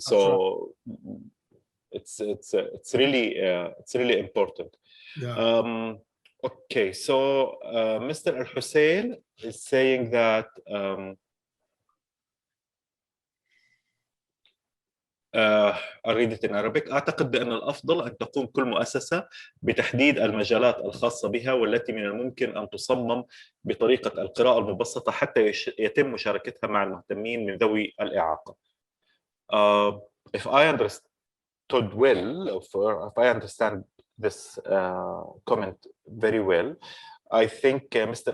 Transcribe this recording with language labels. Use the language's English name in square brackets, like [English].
[English] So it's really important. Yeah. Okay, so Mr. Al-Hussein is saying that I'll read it in Arabic. [Arabic] أعتقد بأن الأفضل أن تقوم كل مؤسسة بتحديد المجالات الخاصة بها والتي من الممكن أن تصمم بطريقة القراءة المبسطة حتى يتم مشاركتها مع المهتمين من ذوي الإعاقة. [English] If I understood well, if I understand this comment very well, I think Mr.